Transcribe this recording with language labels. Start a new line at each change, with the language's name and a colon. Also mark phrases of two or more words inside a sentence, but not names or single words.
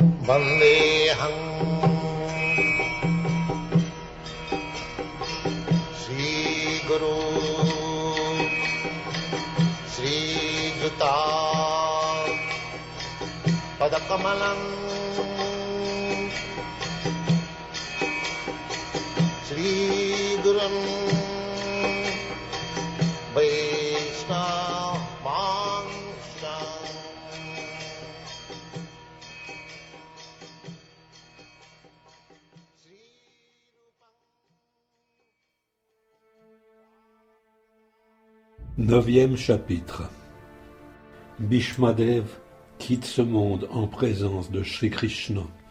Sanskrit: वन्देहम् श्री गुरु श्री युत पदकमलम् श्री गुरुम् वैष्णवांशम्.
French: Neuvième chapitre. Bhishmadev quitte ce monde en présence de Shri Krishna.